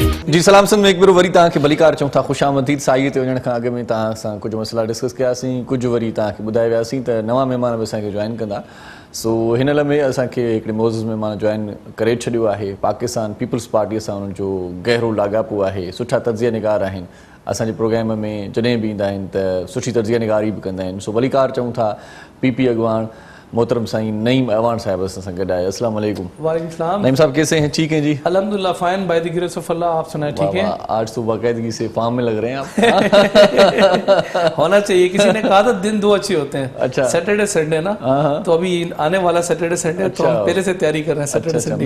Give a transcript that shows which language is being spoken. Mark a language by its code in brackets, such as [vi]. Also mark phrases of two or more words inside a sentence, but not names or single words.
[sd] जी सलाम सन में एक बार वरी तव्हांखे भलीकार चऊं था ख़ुशि आमदीद साईअ ते वञण खां अॻु में तव्हां सां कुझु मसइला डिस्कस कयासीं, कुझु वरी तव्हांखे ॿुधाए वियासीं त नवां महिमान बि असांखे जॉइन कंदा। सो हिन लम्हे असांखे हिकिड़े मोज़िज़ महिमान जॉइन करे छॾियो आहे। पाकिस्तान पीपल्स पार्टीअ सां उन्हनि जो गहरो लाॻापो आहे, सुठा तजिया निगार आहिनि। असांजे प्रोग्राम में जॾहिं बि ईंदा आहिनि त सुठी तजिया निगारी बि कंदा आहिनि। सो भलीकार चऊं था पीपी अॻवान मोहतरम साईं नईम अवान साहब असां गॾु आहे। [ar] السلام عليكم. وعليكم السلام. [ur] نعیم صاحب کیسے ہیں؟ ٹھیک ہیں جی, [en] अल्हम्दुलिल्लाह fine by the grace of Allah। [ur] آپ سنائیں ٹھیک ہیں? آج تو باقاعدگی سے فارم میں لگ رہے ہیں آپ. ہونا چاہیے، کسی نے کہا تھا دن دو اچھے ہوتے ہیں۔ اچھا، سیٹرڈے سنڈے نا، تو ابھی آنے والا سیٹرڈے سنڈے تو ہم پہلے سے تیاری کر رہے ہیں سیٹرڈے سنڈے.